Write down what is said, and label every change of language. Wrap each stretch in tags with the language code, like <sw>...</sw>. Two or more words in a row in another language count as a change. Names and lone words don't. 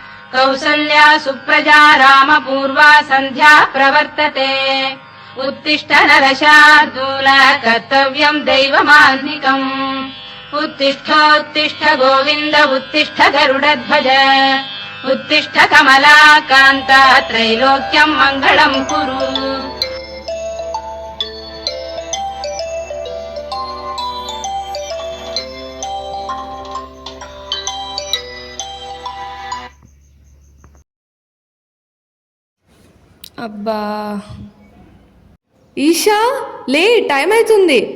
<sa>కౌసల్యా సుప్రజా రామపూర్వా సంధ్యా ప్రవర్తతే उत्तिष्ठ नरशार्दूल कर्तव्यं दैवमान्निकम् उत्तिष्ठोत्तिष्ठ गोविन्द उत्तिष्ठ गरुडध्वज उत्तिष्ठ कमलाकान्त त्रैलोक्यं मङ्गलं कुरु।</sa> <te>అబ్బా ఈషా లే, టైం అవుతుంది.</te>